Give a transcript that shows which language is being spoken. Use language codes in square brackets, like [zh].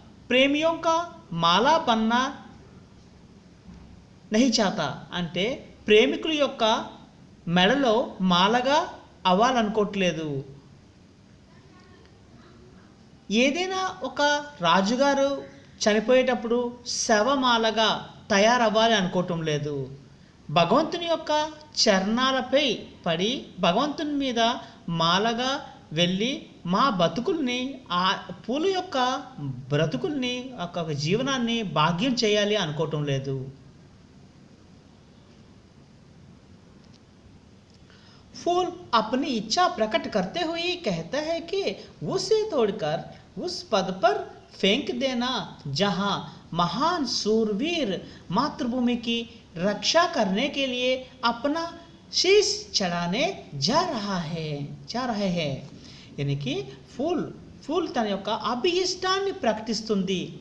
[hi] प्रेमियों का माला बनना नहीं चाहता [te] అంటే ప్రేమికుల యొక్క మెడలో మాలగా అవ్వాలనుకోవట్లేదు. ఏదైనా ఒక రాజుగారు చనిపోయేటప్పుడు శవమాలగా తయారవ్వాలి అనుకోవటం లేదు. భగవంతుని యొక్క చరణాలపై పడి భగవంతుని మీద మాలగా వెళ్ళి మా బతుకుల్ని ఆ పూల యొక్క బ్రతుకుల్ని ఒక జీవనాన్ని భాగ్యం చేయాలి అనుకోవటం లేదు. [hi] फूल अपनी इच्छा प्रकट करते हुए कहता है कि उसे तोड़कर उस पद पर फेंक देना जहां महान सूरवीर मातृभूमि की रक्षा करने के लिए अपना शीश चढ़ाने जा रहे हैं. यानी कि [te] ఫూల్ తన యొక్క అభిష్టాన్ని ప్రకటిస్తుంది.